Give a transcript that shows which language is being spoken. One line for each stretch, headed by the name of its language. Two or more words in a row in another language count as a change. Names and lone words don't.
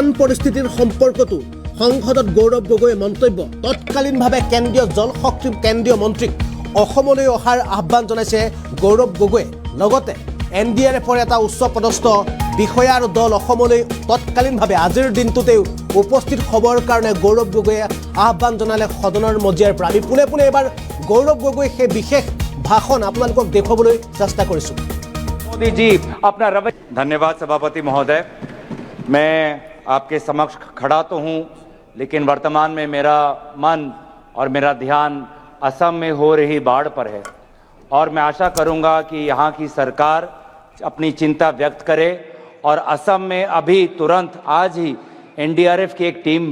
Assamese: পৰিস্থিতিৰ সম্পৰ্কটো সংসদত গৌৰৱ গগৈয়ে মন্তব্য তৎকালীনভাৱে কেন্দ্ৰীয় জল শক্তি কেন্দ্ৰীয় মন্ত্ৰীক অসমলৈ অহাৰ আহ্বান জনাইছে গৌৰৱ গগৈয়ে লগতে এনডিআৰএফৰ এটা উচ্চ পদস্থ বিষয়া আৰু দল অসমলৈ তৎকালীনভাৱে আজিৰ দিনটোতেও উপস্থিত হ'বৰ কাৰণে গৌৰৱ গগৈয়ে আহ্বান জনালে সদনৰ মজিয়াৰ পৰা আমি পোনে পোনে এবাৰ গৌৰৱ গগৈ সেই বিশেষ ভাষণ আপোনালোকক দেখুৱাবলৈ চেষ্টা কৰিছো
Hindi: मोदी जी अपना धन्यवाद सभापति महोदय मैं आपके समक्ष खड़ा तो हूं लेकिन वर्तमान में मेरा मन और मेरा ध्यान असम में हो रही बाढ़ पर है और मैं आशा करूंगा कि यहां की सरकार अपनी चिंता व्यक्त करे और असम में अभी तुरंत आज ही एनडीआरएफ की एक टीम